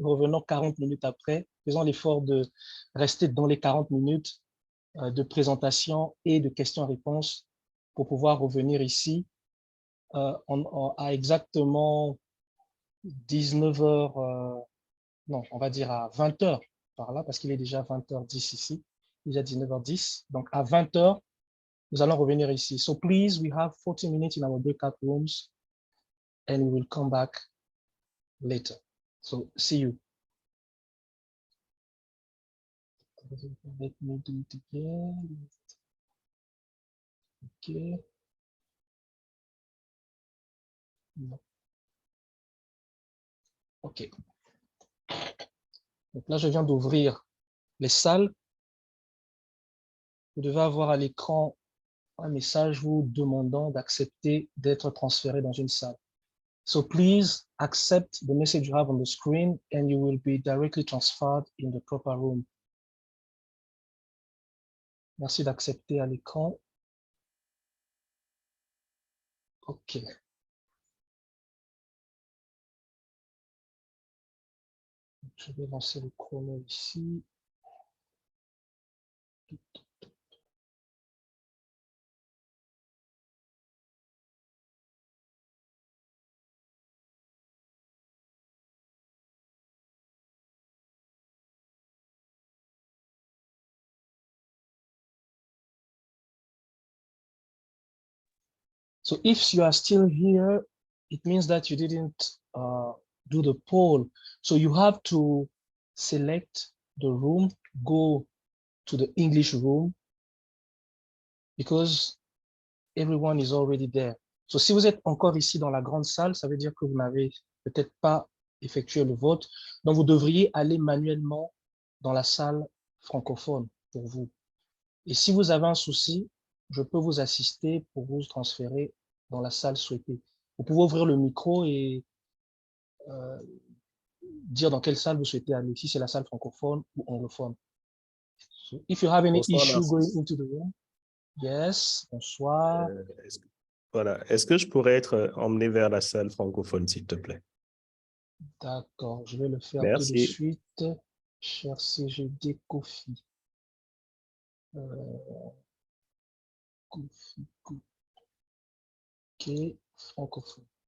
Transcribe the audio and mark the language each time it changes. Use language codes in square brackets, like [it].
[fr] Revenons 40 minutes après. Faisons l'effort de rester dans les 40 minutes de présentation et de questions-réponses pour pouvoir revenir ici à exactement 19 heures, non, on va dire à 20 heures par là, parce qu'il est déjà 20h10 ici, déjà 19h10. Donc, à 20 heures, nous allons revenir ici. [en] So please, we have 40 minutes in our breakout rooms and we will come back later. So see you. Let me do it again. OK. [fr] Non. [en] OK. [fr] Donc là, je viens d'ouvrir les salles. Vous devez avoir à l'écran un message vous demandant d'accepter d'être transféré dans une salle. So please accept the message you have on the screen and you will be directly transferred in the proper room. Merci d'accepter à l'écran. OK. Je vais lancer le chrono ici. [en] So if you are still here, it means that you didn't do the poll. So you have to select the room, go to the English room, because everyone is already there. [fr] So si vous êtes encore ici dans la grande salle, ça veut dire que vous n'avez peut-être pas effectué le vote. Donc vous devriez aller manuellement dans la salle francophone pour vous. Et si vous avez un souci, je peux vous assister pour vous transférer dans la salle souhaitée. Vous pouvez ouvrir le micro et dire dans quelle salle vous souhaitez aller, si c'est la salle francophone ou anglophone. [en] So if you have any [fr] Bonsoir, [en] issue [fr] Narcisse. [en] going into the room, yes, [fr] bonsoir. Voilà. Est-ce que je pourrais être emmené vers la salle francophone, s'il te plaît? D'accord, je vais le faire tout de Merci. suite. Cher CGD Kofi. Kofi, OK, francophone.